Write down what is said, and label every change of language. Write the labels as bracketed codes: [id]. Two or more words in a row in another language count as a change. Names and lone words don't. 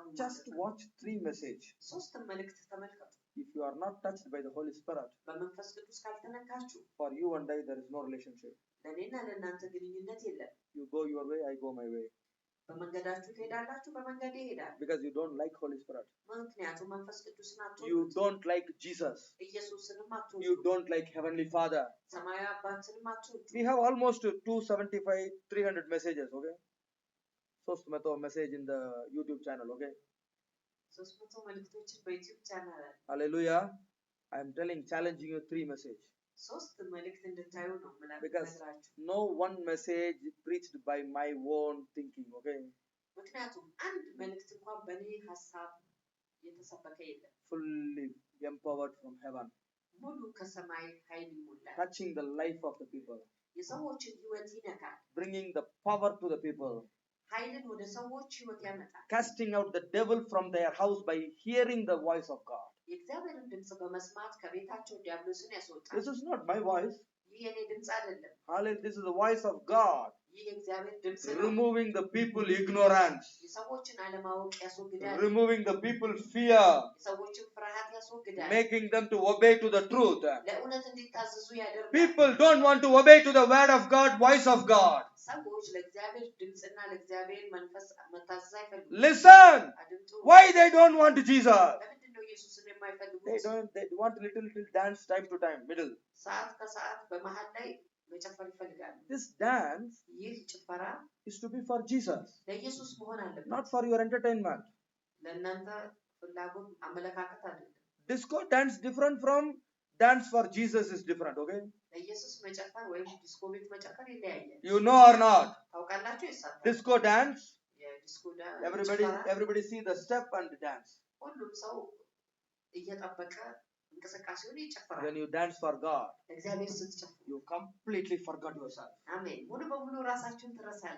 [en] Just watch 3 messages. [am] ሶስት መልእክት ተመልከቱ [en] If you are not touched by the Holy Spirit, [am] በመንፈስ ቅዱስ ካልተነካችሁ [en] for you and I there is no relationship. [am] ለእኔና ለእናንተ ግንኙነት የለም [en] You go your way, I go my way. [am] በመንገዳችሁ ትሄዳላችሁ በመንገዴ እሄዳለሁ [en] Because you don't like Holy Spirit. [am] ምክንያቱም መንፈስ ቅዱስን [en] You [am] አትወዱት [en] don't like Jesus. [am] ኢየሱስንም [en] You [am] አትወዱ [en] don't like Heavenly Father. [am] ሰማያዊ አባትንም አትወዱ [en] We have almost 275, 300 messages, okay? First message in the YouTube channel, okay? [am] 300 መልእክቶችን በዩቲዩብ ቻናል አለ [en] Hallelujah. I am challenging you 3 messages. [am] ሶስት መልእክት እንድታዩ ነው [en] Because [am] ምነግራችሁ [en] no one message preached by my own thinking, okay? [am] ምክንያቱም አንድ መልእክት እንኳን በእኔ ሀሳብ የተሰበከ የለም [en] Fully empowered from heaven. [am] ሙሉ ከሰማይ ኃይል ይሞላል [en] Touching the life of the people. [am] የሰዎችን ህይወት ይነካል [en] Bringing the power to the people. [am] ኃይልን ወደ ሰዎች ህይወት ያመጣል [en] Casting out the devil from their house by hearing the voice of God. [am] የእግዚአብሔርን ድምፅ በመስማት ከቤታቸው ዲያብሎስን ያስወጣል [en] This is not my voice. [am] ይህ የኔ ድምፅ አይደለም [en] Hallelujah. This is the voice of God. [am] ይህ የእግዚአብሔር ድምፅ ነው። [en] Removing the people ignorance. [am] የሰዎችን አለማወቅ ያስወግዳል። [en] Removing the people fear. [am] የሰዎችን ፍርሃት ያስወግዳል። [en] Making them to obey to the truth. [am] ለእውነት እንዲታዘዙ ያደርጋል። [en] People don't want to obey to the word of God, voice of God. [am] ሰዎች ለእግዚአብሔር ድምፅና ለእግዚአብሔር መንፈስ መታዘዝ አይፈልጉም። [en] Listen. [am] አድምጡ። [en] Why they don't want Jesus? [am] ለምንድን ነው ኢየሱስን የማይፈልጉት? [en] They want little dance time to time, middle. [am] ሰዓት ከሰዓት በመሃል ላይ መጨፈር ይፈልጋሉ። [en] This dance [am] ይህ ጭፈራ [en] is to be for Jesus, [am] ለኢየሱስ መሆን አለበት። [en] not for your entertainment. [am] ለእናንተ ፍላጎት አመለካከት አይደለም። [en] Disco dance different from dance for Jesus is different, okay? [am] ለኢየሱስ መጨፈር ወይም ዲስኮ ቤት መጨፈር ይለያያል። [en] You know or not? [am] ታውቃላችሁ? ይሳታል። [en] Disco dance, [am] የዲስኮ [en] everybody see the step and dance. [am] ሁሉም ሰው እየጠበቀ እንቅስቃሴውን ይጨፈራል። [en] When you dance for God, [am] እግዚአብሔር ስትጨፍሩ [en] you completely forgot yourself. [am] አሜን። ሙሉ በሙሉ ራሳችሁን ትረሳላችሁ።